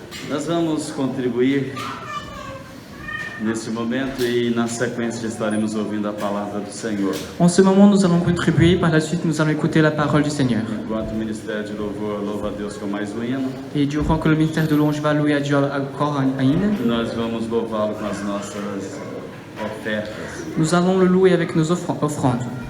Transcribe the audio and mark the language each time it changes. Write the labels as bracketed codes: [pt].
[pt] Nós vamos contribuir nesse momento e na sequência estaremos ouvindo a palavra do Senhor. [fr] En ce moment, nous allons contribuer. Par la suite, nous allons écouter la parole du Seigneur. [pt] Enquanto o ministério de louvor louva a Deus com mais um hino, [fr] Et durant que le ministère de louange va louer à Dieu encore un hymne, [pt] nós vamos louvá-lo com as nossas ofertas. [fr] nous allons le louer avec nos offrandes.